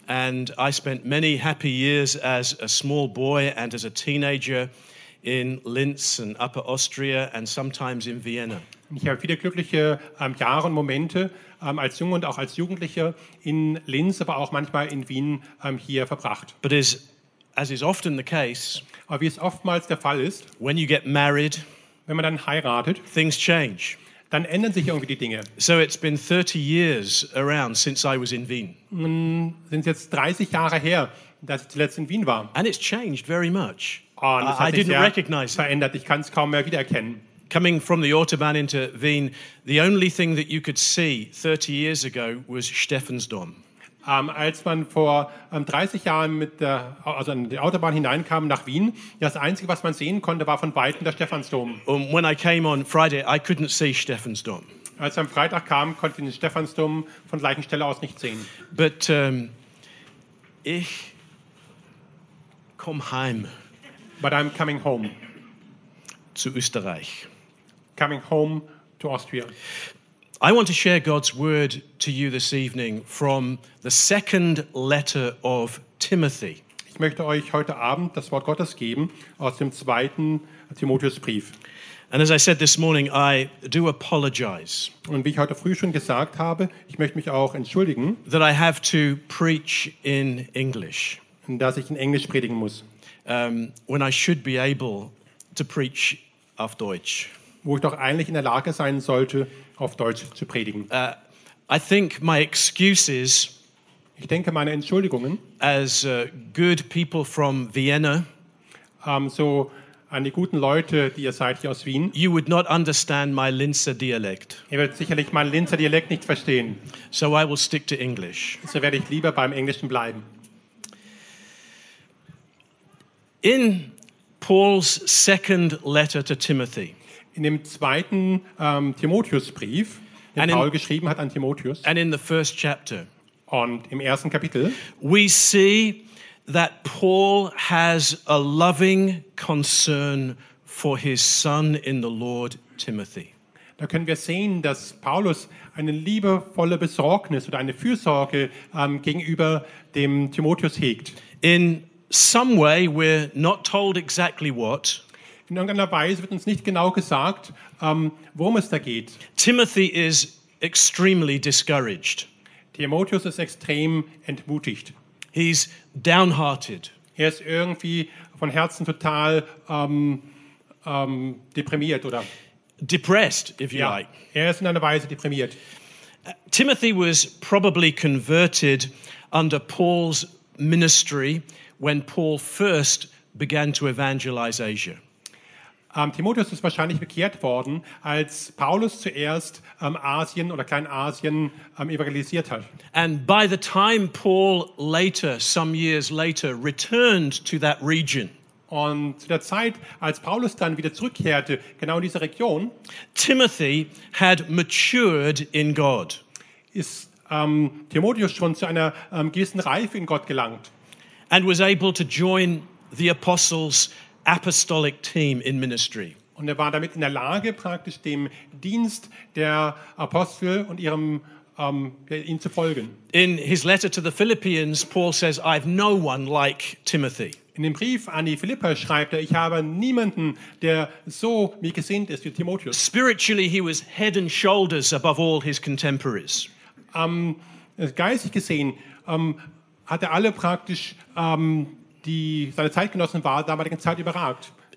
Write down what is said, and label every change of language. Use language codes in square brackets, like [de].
[en] And I spent many happy years as a small boy and as a teenager in Linz and Upper Austria and sometimes in Vienna. [de] Ich habe viele glückliche Jahre und Momente als Junge und auch als Jugendlicher in Linz, aber auch manchmal in Wien hier verbracht. [en] But as is often the case, [de] aber wie es oftmals der Fall ist, [en] when you get married, [de] wenn man dann heiratet, [en] things change. [de] Dann ändern sich irgendwie die Dinge. [en] So it's been 30 years around since I was in Wien. [de] Sind jetzt 30 Jahre her, dass ich zuletzt in Wien war. [en] And it's changed very much. [de] Und es hat sich sehr verändert. Ich kann es kaum mehr wiedererkennen. [en] Coming from the Autobahn into Wien, the only thing that you could see 30 years ago was Stephansdom. [de] Als man vor 30 Jahren mit der, also an die Autobahn hineinkam nach Wien, das Einzige, was man sehen konnte, war von Weitem der Stephansdom. [en] And when I came on Friday, I couldn't see Stephansdom. [de] Als am Freitag kam, konnte ich den Stephansdom von gleichen Stelle aus nicht sehen. [en] But [de] ich komme heim. [en] But I'm coming home. [de] Zu Österreich. [en] Coming home to Austria. I want to share God's word to you this evening from the second letter of Timothy. [de] Ich möchte euch heute Abend das Wort Gottes geben aus dem zweiten Timotheusbrief. [en] And as I said this morning, I do apologize. [de] Und wie ich heute früh schon gesagt habe, ich möchte mich auch entschuldigen, [en] that I have to preach in English. [de] Dass ich in Englisch predigen muss. [en] When I should be able to preach [de] auf Deutsch. Wo ich doch eigentlich in der Lage sein sollte, auf Deutsch zu predigen. [en] I think my excuses, [de] ich denke meine Entschuldigungen, [en] as good people from Vienna, [de] so an die guten Leute, die ihr seid hier aus Wien, [en] you would not understand my Linzer dialect. [de] Ihr werdet sicherlich meinen Linzer Dialekt nicht verstehen. [en] So I will stick to English. [de] So werde ich lieber beim Englischen bleiben. [en] In Paul's second letter to Timothy, [de] in dem zweiten Timotheusbrief, den Paul geschrieben hat an Timotheus, [en] and in the first chapter, [de] und im ersten Kapitel, [en] we see that Paul has a loving concern for his son in the Lord Timothy. [de] Da können wir sehen, dass Paulus eine liebevolle Besorgnis oder eine Fürsorge gegenüber dem Timotheus hegt. [en] In some way we're not told exactly what. [de] In irgendeiner Weise wird uns nicht genau gesagt, worum es da geht. [en] Timothy is extremely discouraged. [de] Timotheus ist extrem entmutigt. [en] He's downhearted. [de] Er ist irgendwie von Herzen total deprimiert oder [en] depressed, if you like. [de] Er ist in einer Weise deprimiert. [en] Timothy was probably converted under Paul's ministry when Paul first began to evangelize Asia. [de] Timotheus ist wahrscheinlich bekehrt worden, als Paulus zuerst Asien oder Kleinasien evangelisiert hat. [en] And by the time Paul later, some years later, returned to that region, [de] und zu der Zeit, als Paulus dann wieder zurückkehrte, genau in diese Region, [en] Timothy had matured in God. [de] Ist Timotheus schon zu einer gewissen Reife in Gott gelangt? [en] And was able to join the apostles' apostolic team in ministry. [de] Und er war damit in der Lage, praktisch dem Dienst der Apostel und ihrem ihnen zu folgen. [en] In his letter to the Philippians, Paul says, "I've no one like Timothy." [de] In dem Brief an die Philipper schreibt er, ich habe niemanden, der so mir gesinnt ist wie Timotheus. [en] Spiritually, he was head and shoulders above all his contemporaries. [de] Geistig gesehen hat er alle praktisch die seine Zeitgenossen war damaligen Zeit überragt.